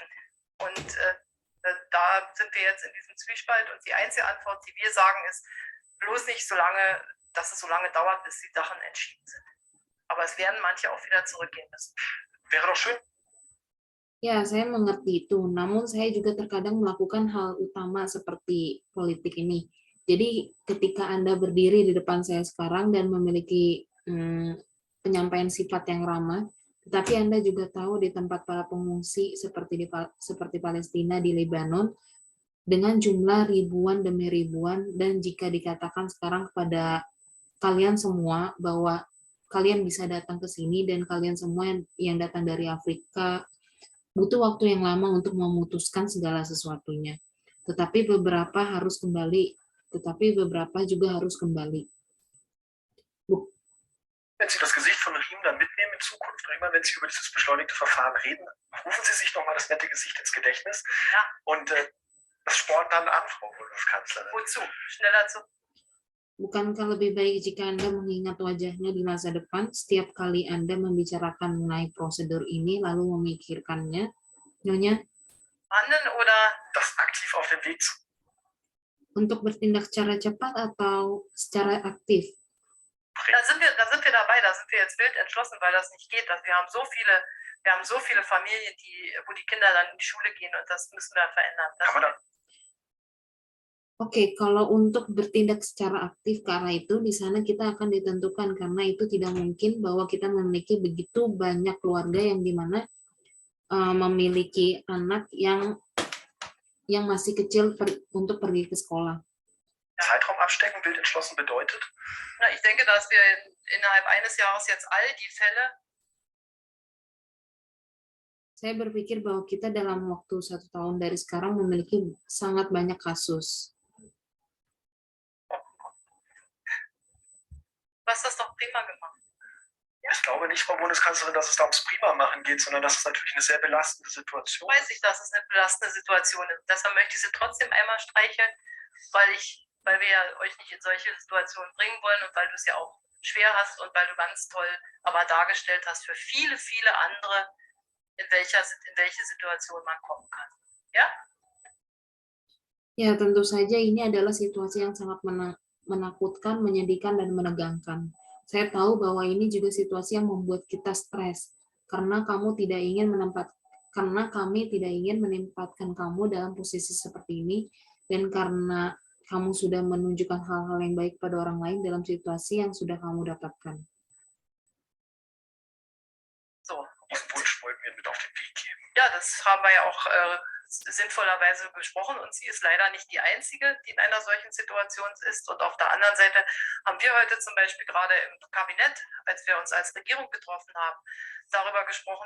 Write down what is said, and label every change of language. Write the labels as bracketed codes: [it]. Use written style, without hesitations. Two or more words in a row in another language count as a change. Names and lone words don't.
[de] Und da sind wir jetzt in diesem Zwiespalt, und die einzige Antwort, die wir sagen, ist bloß nicht dass es so lange dauert, bis die Sachen entschieden sind. Aber es werden manche auch wieder zurückgehen müssen. Wäre doch schön. [id] Ya, saya mengerti itu. Namun saya juga terkadang melakukan hal utama seperti politik ini. Jadi ketika Anda berdiri di depan saya sekarang dan memiliki penyampaian sifat yang ramah, tetapi Anda juga tahu di tempat para pengungsi seperti Palestina di Lebanon dengan jumlah ribuan demi ribuan, dan jika dikatakan sekarang kepada kalian semua bahwa kalian bisa datang ke sini, dan kalian semua yang datang dari Afrika butuh waktu yang lama untuk memutuskan segala sesuatunya. Tetapi beberapa juga harus kembali. [de] Wenn Sie das Gesicht von Riem dann mitnehmen in Zukunft, und immer wenn Sie über dieses beschleunigte Verfahren reden, rufen Sie sich nochmal das nette Gesicht ins Gedächtnis. Ja. Und das spornt dann an, Frau Bundeskanzlerin. Wozu? Schneller zu. [id] Bukankah lebih baik jika Anda mengingat wajahnya di masa depan setiap kali Anda membicarakan mengenai prosedur ini lalu memikirkannya, Nyonya? [de] Handeln oder das aktiv auf den Weg zu. [id] Untuk bertindak secara cepat atau secara aktif? [de] Da sind wir dabei, da sind wir jetzt wild entschlossen, weil das nicht geht. Wir haben so viele Familien, wo die Kinder dann in die Schule gehen, und das müssen wir verändern. [id] Oke, kalau untuk bertindak secara aktif ke arah itu, di sana kita akan ditentukan karena itu tidak mungkin bahwa kita memiliki begitu banyak keluarga yang dimana memiliki anak yang masih kecil untuk pergi ke sekolah. [de] Zeitraum abstecken, wild entschlossen bedeutet? Na, ich denke, dass wir innerhalb eines Jahres jetzt all die Fälle. [id] Saya berpikir bahwa kita dalam waktu 1 tahun dari sekarang memiliki sangat banyak kasus. [de] Was das doch prima gemacht. Ich glaube nicht, Frau Bundeskanzlerin, dass es da ums Prima-Machen geht, sondern das ist natürlich eine sehr belastende Situation. Weiß ich, dass es eine belastende Situation ist. Deshalb möchte ich sie trotzdem einmal streicheln, weil wir ja euch nicht in solche Situationen bringen wollen und weil du es ja auch schwer hast und weil du ganz toll aber dargestellt hast für viele, viele andere, in welche Situation man kommen kann. Ja? [id] Ya, tentu saja ini adalah situasi yang sangat menakutkan, menyedihkan, dan menegangkan. Saya tahu bahwa ini juga situasi yang membuat kita stres, karena kami tidak ingin menempatkan kamu dalam posisi seperti ini, dan karena kamu sudah menunjukkan hal-hal yang baik pada orang lain dalam situasi yang sudah kamu dapatkan. [de] So, diesen Wunsch wollten wir mit auf den Weg geben. Ja, das haben wir ja auch sinnvollerweise besprochen und sie ist leider nicht die Einzige, die in einer solchen Situation ist. Und auf der anderen Seite haben wir heute zum Beispiel gerade im Kabinett, als wir uns als Regierung getroffen haben, darüber gesprochen.